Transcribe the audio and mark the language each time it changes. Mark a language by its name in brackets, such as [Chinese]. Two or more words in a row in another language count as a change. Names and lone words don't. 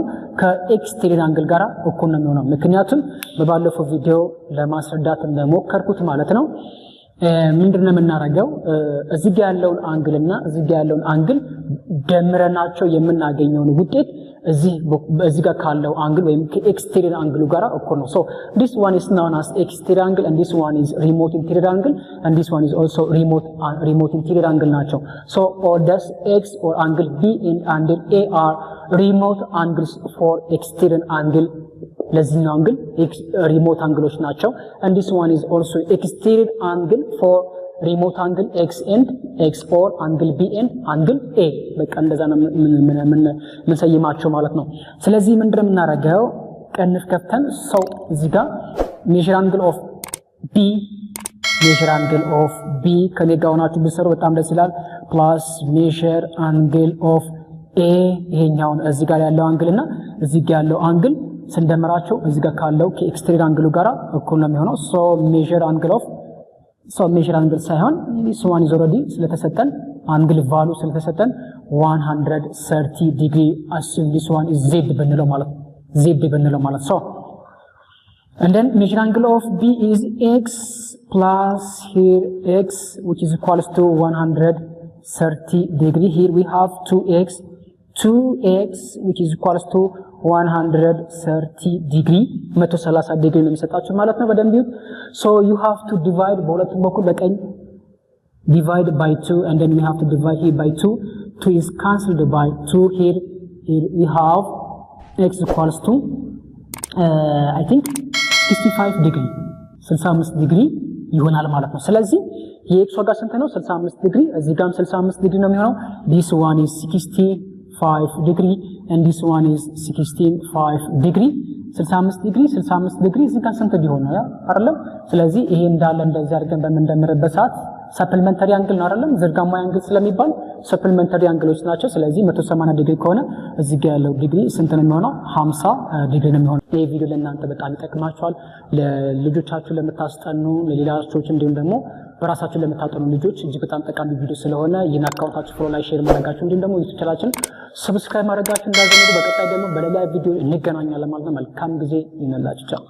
[Amharic] ከኤክስቴሪየር አንግል ጋር እኩል ነው የሚሆነው። ምክንያቱም በባለፈው ቪዲዮ ለማስረዳት እንደሞከርኩት ማለት ነው ምንድነው የምናደርገው? እዚህ ያለውን አንግልና እዚህ ያለውን አንግል ደምረናቸው የምናገኘውን ውጤት እዚህ ጋር ካለው አንግል ወይም ከኤክስቴሪየር አንግሉ ጋር እኩል ነው። [English] So this one is known as exterior angle and this one is remote interior angle and this one is also remote interior angle ናቸው። So or does X or angle B and angle A are remote angles for exterior angle [Amharic] ለዚህኛው አንግል [English] remote አንግሎች ናቸው። And this one is also exterior angle for remote angle X and X or angle B and angle A [Amharic] በቃ እንደዛ ነው ምን ሰይማቸው ማለት ነው። ስለዚህ ምንድነው የምናደርገው? ቀንፍ ከፍተን ሰው እዚህ ጋር [English] measure angle of B [Amharic] ከኔ ጋር ሆናችሁ ብትሰሩ በጣም ደስ ይላል። [English] plus measure angle of [Amharic] A ይሄኛውን እዚህ ጋር ያለው አንግል እና እዚህ ጋር ያለው አንግል ስንደምራቸው እዚህ ጋር ካለው ከኤክስቴሪየር አንግሉ ጋር እኩል ነው የሚሆነው። [English] so measure angle [Amharic] ሳይሆን [English] this one is already [Amharic] ስለተሰጠን አንግል ቫልዩ ስለተሰጠን 130 ዲግሪ [English] assume this one is Z [Amharic] ብንለው ማለት [English] so and then measure angle of B is X plus here X which is equals to 130 degree. Here we have 2X 2x which is equals to 130 degree [Amharic] 130 ዲግሪ ነው የሚሰጣችሁ ማለት ነው። በደንብ ይሁን። [English] so you have to divide [Amharic] በሁለቱም በኩል በቀኝ [English] divide by 2 and then we have to divide here by 2. 2 is cancelled by 2 here we have x equals to I think 65 degree [Amharic] 65 ዲግሪ ይሆናል ማለት ነው። ስለዚህ የx ዋጋ ስንት ነው? 65 ዲግሪ። እዚህ ጋርም 65 ዲግሪ ነው የሚሆነው። [English] this one is 65 degree [Amharic] and this one is 65 degree 65 ዲግሪ 65 ዲግሪ እዚህ ጋር ስንት ቢሆን ነው አይደለም? ስለዚህ ይሄ እንዳለ እንደዚህ አድርገን በመንደምርበት ሰዓት ሰፕሊመንተሪ አንግል ነው አይደለም? ዝርጋማ አንግል ስለሚባል ሰፕሊመንተሪ አንግሎች ናቸው። ስለዚህ 180 ዲግሪ ከሆነ እዚህ ጋር ያለው ዲግሪ ስንት ነው የሚሆነው? 50 ዲግሪ ነው የሚሆነው። ይሄ ቪዲዮ ለእናንተ በጣም ይጠቅማችኋል። ለልጆቻችሁ ለምታስጠኑ፣ ለሌላ ሰዎች እንዲሁም ደግሞ በራሳችሁ ለምታጠኑ ልጆች እጅግ በጣም ጠቃሚ ቪዲዮ ስለሆነ ይህን አካውንታችሁ ፎሎ ላይ ሼር ማድረጋችሁ እንዲሁም ደግሞ ዩቲዩብ ቻናላችን ሰብስክራይብ ማድረጋችሁ እንዳትዘነጉ። በቀጣይ ደግሞ በሌላ ቪዲዮ እንገናኛለን ማለት ነው። መልካም ጊዜ ይሁንላችሁ።